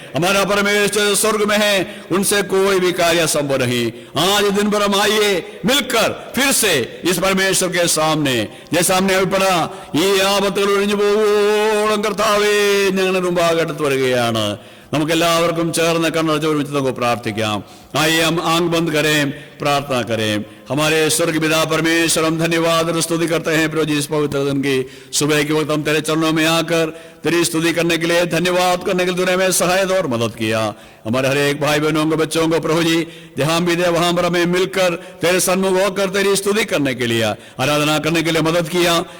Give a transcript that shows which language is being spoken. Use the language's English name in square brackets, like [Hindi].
[Hindi] हमारा परमेश्वर स्वर्ग में है, उनसे कोई भी कार्य संभव नहीं। आज दिन भर हम आइए मिलकर फिर से इस परमेश्वर के सामने, जैसा हमने अभी पढ़ा, ये [Malayalam] ആപത്തുകൾ ഒഴിഞ്ഞു പോകുവോളം കർത്താവേ ഞങ്ങളുടെ മുമ്പാകെ അടുത്ത് വരികയാണ്. നമുക്ക് എല്ലാവർക്കും ചേർന്ന് കണ്ണടച്ച് ഒരുമിച്ച് നമുക്ക് പ്രാർത്ഥിക്കാം. [Hindi] आइए हम आंख बंद करें, प्रार्थना करें। हमारे स्वर्ग पिता परमेश्वर, हम धन्यवाद और स्तुति करते हैं प्रभु जी इस पवित्र दिन की सुबह के वक्त हम तेरे चरणों में आकर तेरी स्तुति करने के लिए, धन्यवाद करने के लिए तूने हमें सहायता और मदद किया। हमारे हर एक भाई बहनों को, बच्चों को प्रभु जी जहां भी दे वहां पर हमें मिलकर तेरे सन्मुख होकर तेरी स्तुति करने के लिए, आराधना करने के लिए मदद किया।